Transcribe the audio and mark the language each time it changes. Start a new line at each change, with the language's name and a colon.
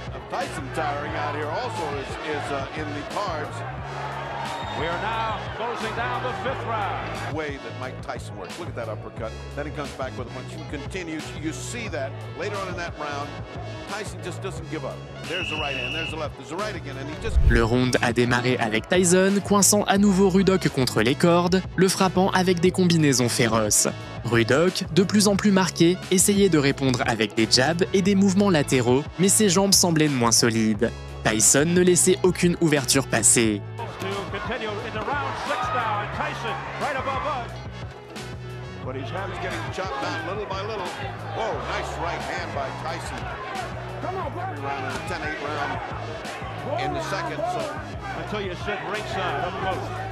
English: Tyson tiring out here also is in the cards. We are now closing down the 5th round. Way that Mike Tyson works. Look at that uppercut. Then he comes back with a punch. He continues. You see that later on in that round. Tyson just doesn't give up. There's the right hand. There's the left. There's the right again. And he just...
French: Le round a démarré avec Tyson coinçant à nouveau Ruddock contre les cordes, le frappant avec des combinaisons féroces. Ruddock, de plus en plus marqué, essayait de répondre avec des jabs et des mouvements latéraux, mais ses jambes semblaient moins solides. Tyson ne laissait aucune ouverture passer.
English: Continue into round 6 now, and Tyson right above us. But he's getting chopped down little by little. Whoa, nice right hand by Tyson. Every round in a 10-8 round in the second, so... Until you sit ringside up close.